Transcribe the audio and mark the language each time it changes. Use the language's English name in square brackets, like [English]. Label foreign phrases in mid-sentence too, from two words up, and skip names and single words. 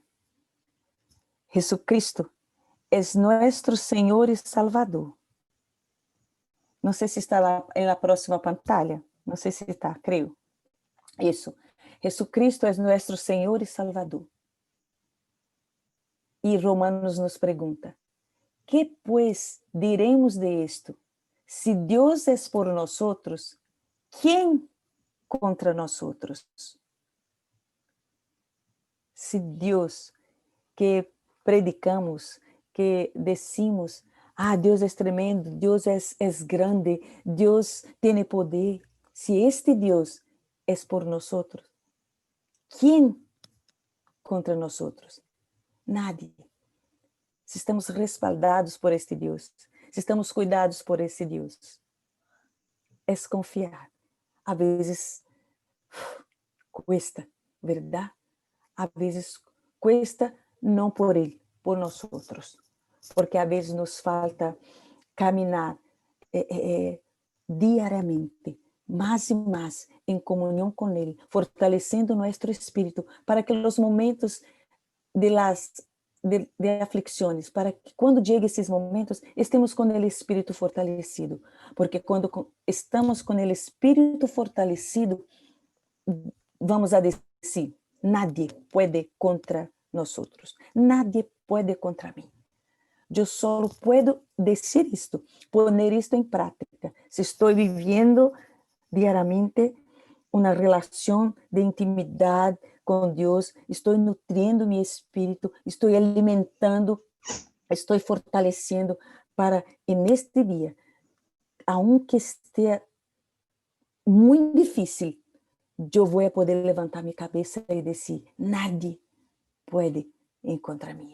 [Portuguese] Jesucristo é nosso Senhor e Salvador. Não sei se está lá na próxima pantalla. Não sei se está, creio. Isso. Jesucristo é nosso Senhor e Salvador. E Romanos nos pergunta: [Spanish] que pues diremos de esto? Si [Portuguese] Deus é por [Spanish] nosotros, ¿quién contra nosotros? Si Deus que predicamos, que decimos, [Portuguese] Deus é tremendo, Deus é grande, Deus tem poder. Se este Deus é por nós, quem contra nós? Nadie. Se estamos respaldados por este Deus, se estamos cuidados por este Deus, é confiar. A vezes cuesta, verdade? A vezes cuesta não por Ele, por nós outros, porque a vezes nos falta caminhar diariamente, mais e mais em comunhão com Ele, fortalecendo nosso espírito, para que os momentos de aflições, para que quando cheguem esses momentos, estemos com o espírito fortalecido, porque quando estamos com o espírito fortalecido, vamos a dizer, [Spanish] nadie pode contra nosotros, nadie pode contra mim. [Portuguese] Eu só posso dizer isto, poner isto em prática, se estou vivendo diariamente uma relação de intimidade com Deus, estou nutrindo meu espírito, estou alimentando, estou fortalecendo para, neste dia, aunque esteja muito difícil, eu vou poder levantar minha cabeça e dizer, nadie pode contra mim.